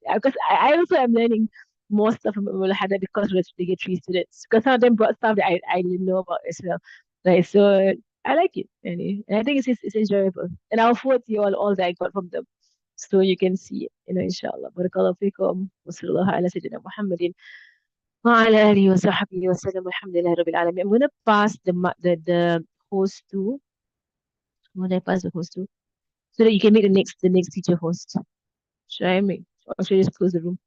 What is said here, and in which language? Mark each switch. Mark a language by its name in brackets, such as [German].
[English] Because I also am learning more stuff from Imam al-Haddad because of the get three students. Because some of them brought stuff that I didn't know about as well. Right, so I like it. And I think it's enjoyable. And I'll forward to you all that I got from them. So you can see it, inshallah. Barakallahu fikum. Wa sallallahu ala sayyidina Muhammadin. [Arabic] وعلى آله وصحبه وسلم والحمد لله رب العالمين. [English] I'm gonna pass the host to. When I pass the host to, so that you can make the next teacher host. Should I make or should I just close the room?